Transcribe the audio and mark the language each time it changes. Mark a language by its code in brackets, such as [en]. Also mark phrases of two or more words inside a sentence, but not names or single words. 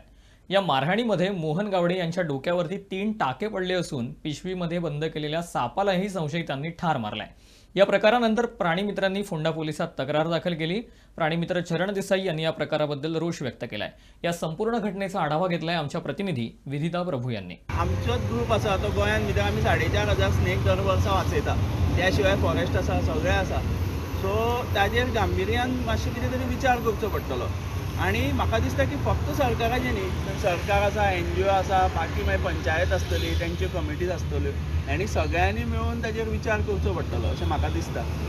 [mr] या मारहाणीमध्ये मोहन गावडे यांच्या डोक्यावरती 3 टाके पडले असून पिशवीमध्ये बंद केलेल्या सापालाही संशयितांनी ठार मारलाय। या प्रकारानंतर प्राणीमित्रांनी फोंडा पोलिसात तक्रार दाखल केली। प्राणीमित्र चरण देसाई यांनी या प्रकाराबद्दल रोष व्यक्त केलाय। या संपूर्ण घटनेचा आढावा घेतलाय आमच्या प्रतिनिधी विदिता प्रभू यांनी। [kok] आमचोच ग्रुप आसा तो गोंयांत भितर आमी 4,500 स्नेक दर वर्सा वाचयता। त्या शिवाय फॉरेस्ट आसा, सगळें आसा। सो ताजेर गांभीर्यान मातशें कितें तरी विचार करचो पडटलो। आनी म्हाका दिसता की फक्त सरकाराचें न्ही, सरकार आसा, NGO आसा, बाकी मागीर पंचायत आसतली, तेंच्यो कमिटीज आसतल्यो, आनी सगळ्यांनी मेळून ताजेर विचार करचो पडटलो अशें म्हाका दिसता।